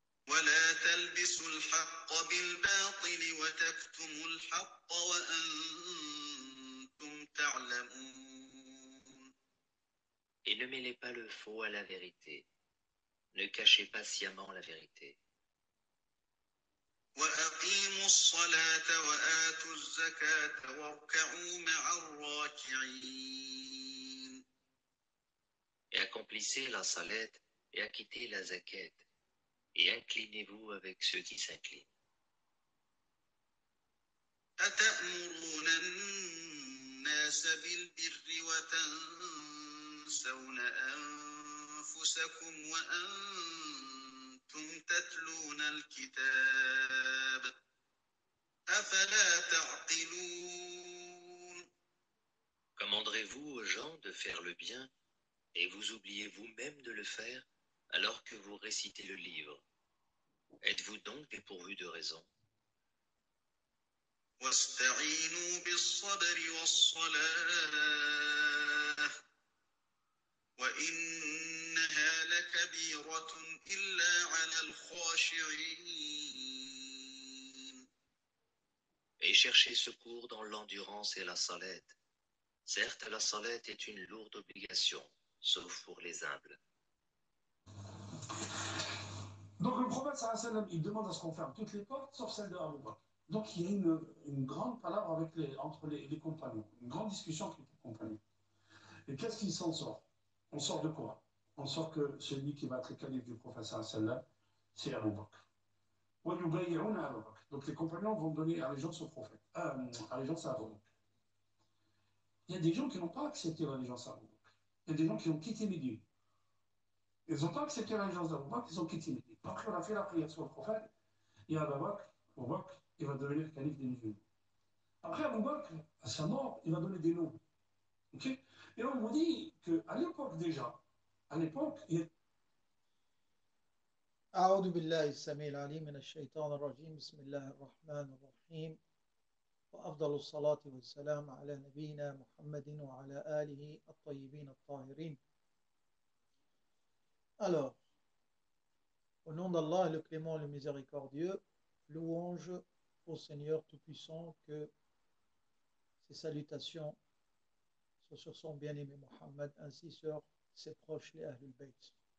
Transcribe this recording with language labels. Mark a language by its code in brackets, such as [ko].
[ar] ولا تلبسوا الحق بالباطل وتكتموا الحق وأنتم تعلمون. [fr] Et ne mêlez pas le faux à la vérité. Ne cachez pas sciemment la vérité. [ar] وأقيموا الصلاة وآتوا الزكاة واركعوا مع الراكعين. [fr] Et accomplissez la salat et acquittez la zakat. Et inclinez-vous avec ceux qui s'inclinent. [ar] أتأمرون الناس بالبر وتنسون أنفسكم وأنتم تتلون الكتاب أفلا تعقلون. [fr] Commanderez-vous aux gens de faire le bien et vous oubliez vous-même de le faire alors que vous récitez le livre. Êtes-vous donc dépourvu de raison? [ar] واستعينوا بالصبر والصلاة وإنها لكبيرة إلا على الخاشعين. [fr] Et cherchez secours dans l'endurance et la salette. Certes, la salette est une lourde obligation, sauf pour les humbles. Donc le prophète sallam, il demande à ce qu'on ferme toutes les portes sauf celle de Abu Bakr. Donc il y a une grande palabre entre les compagnons, une grande discussion entre les compagnons. Et qu'est-ce qui s'en sort? On sort de quoi? On sort que celui qui va être le calife du prophète sallam, c'est Abu Bakr. Donc les compagnons vont donner allégeance au prophète, allégeance à Abu Bakr. Il y a des gens qui n'ont pas accepté l'allégeance à Abu Bakr. Il y a des gens qui ont quitté Médine. Ils n'ont pas accepté l'allégeance d'Abu Bakr, ils ont quitté Médine. Après, on a fait la prière sur le prophète. Il y a Abu Bakr, il va devenir calife des musulmans. Après Abu Bakr, à sa mort, il va donner des noms. Okay, et on vous dit qu'à l'époque déjà, à l'époque, il y a [ar] أعوذ بالله السميع العليم من الشيطان الرجيم بسم الله الرحمن الرحيم وأفضل الصلاة والسلام على نبينا محمد وعلى آله الطيبين الطاهرين. [fr] Alors, au nom d'Allah, le clément, le miséricordieux, louange au Seigneur Tout-Puissant, que ses salutations soient sur son bien-aimé Mohammed, ainsi sur ses proches, les Ahlul Bayt.